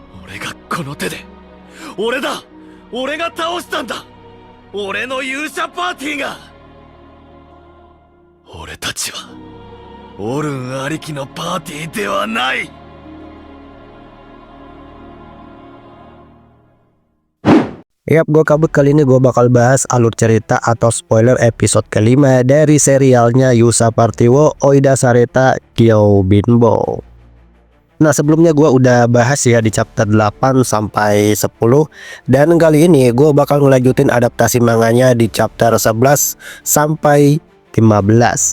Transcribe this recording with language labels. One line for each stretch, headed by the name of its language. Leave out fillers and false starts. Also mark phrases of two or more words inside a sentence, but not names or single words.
Japanese: 俺がこの手で、俺だ、俺が倒したんだ。俺の勇者パーティーが。俺たちはオルンありきのパーティーではない。
Indonesian: Yap, gue kabut kali ini gue bakal bahas alur cerita atau spoiler episode kelima dari serialnya Yusa Party wo Oida Sareta Kyojinbo. Nah, sebelumnya gue udah bahas ya di chapter 8 sampai 10, dan kali ini gue bakal ngelanjutin adaptasi manganya di chapter 11 sampai 15.